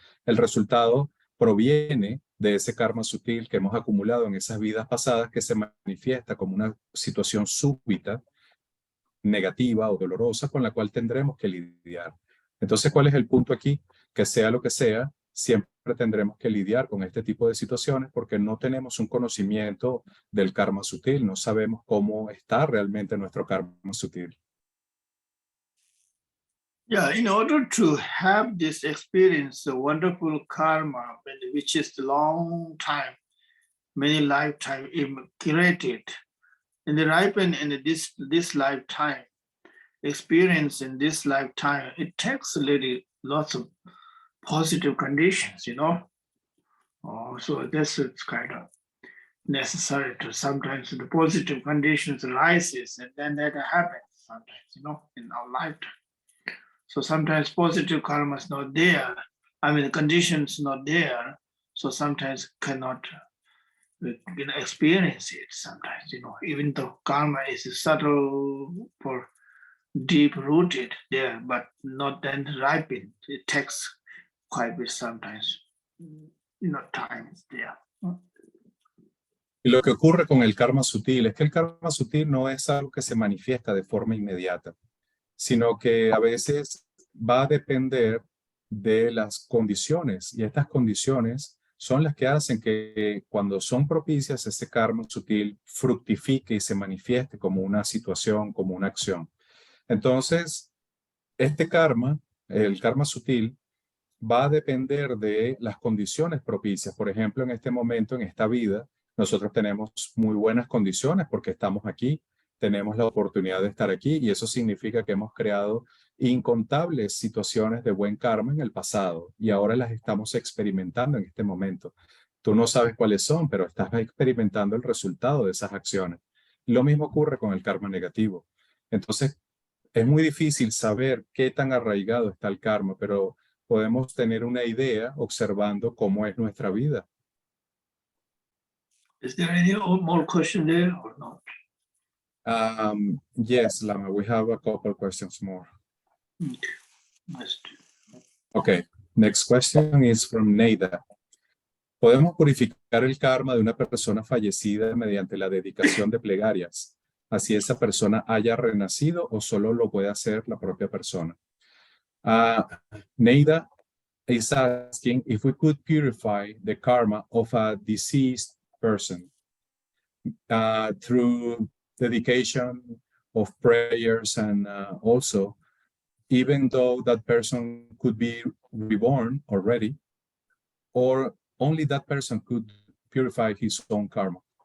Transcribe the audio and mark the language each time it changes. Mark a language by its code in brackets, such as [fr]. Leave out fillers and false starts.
[es] El resultado proviene de ese karma sutil que hemos acumulado en esas vidas pasadas que se manifiesta como una situación súbita, negativa o dolorosa con la cual tendremos que lidiar. Entonces, ¿cuál es el punto aquí? Que sea lo que sea, siempre tendremos que lidiar con este tipo de situaciones porque no tenemos un conocimiento del karma sutil, no sabemos cómo está realmente nuestro karma sutil. [en] Yeah, in order to have this experience, the wonderful karma, which is a long time, many lifetime created, and the ripen in this lifetime, experience in this lifetime, it takes really lots of positive conditions, so this is kind of necessary to sometimes the positive conditions arises and then that happens sometimes, in our lifetime. So sometimes positive karma is not there. I mean, the conditions not there. So sometimes cannot experience it sometimes, even though karma is subtle for deep rooted there, but not then ripened. It takes quite a bit sometimes, time is there. [es] Y lo que ocurre con el karma sutil es que el karma sutil no es algo que se manifiesta de forma inmediata, sino que a veces va a depender de las condiciones y estas condiciones son las que hacen que cuando son propicias ese karma sutil fructifique y se manifieste como una situación, como una acción. Entonces, este karma, el karma sutil, va a depender de las condiciones propicias. Por ejemplo, en este momento, en esta vida, nosotros tenemos muy buenas condiciones porque estamos aquí, tenemos la oportunidad de estar aquí y eso significa que hemos creado incontables situaciones de buen karma en el pasado y ahora las estamos experimentando en este momento. Tú no sabes cuáles son, pero estás experimentando el resultado de esas acciones. Lo mismo ocurre con el karma negativo. Entonces, es muy difícil saber qué tan arraigado está el karma, pero podemos tener una idea observando cómo es nuestra vida. [en] Is there any more question there or not? Yes, Lama, we have a couple questions more. Okay, next question is from Neida. [es] ¿Podemos purificar el karma de una persona fallecida mediante la dedicación de plegarias? Así esa persona haya renacido o solo lo puede hacer la propia persona. [en] Neida is asking if we could purify the karma of a deceased person through dedication of prayers and also, even though that person could be reborn already, or only that person could purify his own karma.